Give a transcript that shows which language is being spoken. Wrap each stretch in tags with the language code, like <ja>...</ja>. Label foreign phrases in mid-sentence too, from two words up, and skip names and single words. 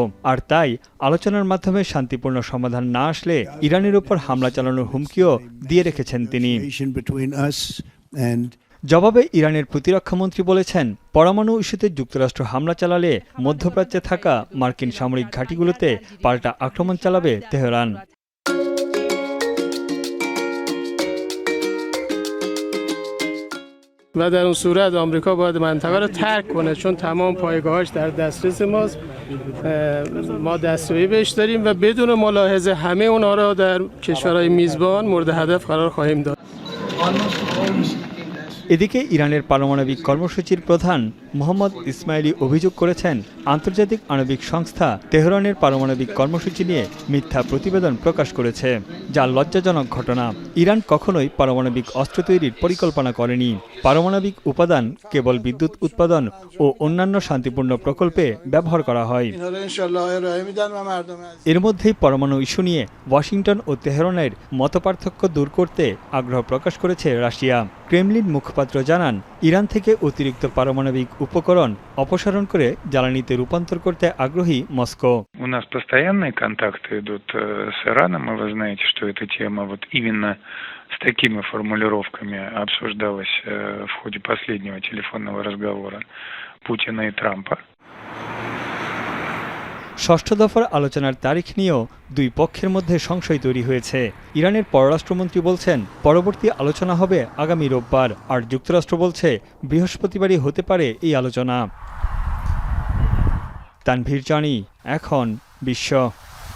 <bn>আর তাই আলোচনার মাধ্যমে শান্তিপূর্ণ সমাধান না আসলে ইরানের উপর হামলা চালানোর হুমকিও দিয়ে রেখেছেন তিনি। জবাবে ইরানের প্রতিরক্ষামন্ত্রী বলেছেন, পরমাণু ইস্যুতে যুক্তরাষ্ট্র হামলা চালালে মধ্যপ্রাচ্যে থাকা মার্কিন সামরিক ঘাঁটিগুলোতে পাল্টা আক্রমণ চালাবে তেহরান।</bn> <fa>و در اون صورت آمریکا باید منطقه رو ترک کنه چون تمام پایگاهاش در دسترس ماست ما دستیابی بهش داریم و بدون ملاحظه همه اونها را در کشورهای میزبان مورد هدف قرار خواهیم داد।</fa> <bn>এদিকে ইরানের পারমাণবিক কর্মসূচির প্রধান মোহাম্মদ ইসমাইলি অভিযোগ করেছেন, আন্তর্জাতিক আণবিক সংস্থা তেহরানের পারমাণবিক কর্মসূচি নিয়ে মিথ্যা প্রতিবেদন প্রকাশ করেছে, যা লজ্জাজনক ঘটনা। ইরান কখনোই পারমাণবিক অস্ত্র তৈরির পরিকল্পনা করেনি। পারমাণবিক উপাদান কেবল বিদ্যুৎ উৎপাদন ও অন্যান্য শান্তিপূর্ণ প্রকল্পে ব্যবহার করা হয়। এর মধ্যেই পরমাণু ইস্যু নিয়ে ওয়াশিংটন ও তেহরানের মতপার্থক্য দূর করতে আগ্রহ প্রকাশ করেছে রাশিয়া। ক্রেমলিন মুখপাত্র জানান, ইরান থেকে অতিরিক্ত পারমাণবিক উপকরণ অপসারণ করে জ্বালানিতে রূপান্তর করতে আগ্রহী মস্কো।</bn> <ru>У нас постоянные контакты идут с Ираном, и вы знаете, что эта тема вот именно с такими формулировками обсуждалась в ходе последнего телефонного разговора Путина и Трампа.</ru> <bn>ষষ্ঠ দফার আলোচনার তারিখ নিয়েও দুই পক্ষের মধ্যে সংশয় তৈরি হয়েছে। ইরানের পররাষ্ট্রমন্ত্রী বলছেন, পরবর্তী আলোচনা হবে আগামী রোববার, আর যুক্তরাষ্ট্র বলছে বৃহস্পতিবারই হতে পারে এই আলোচনা। তানভীর জানি, এখন বিশ্ব।</bn>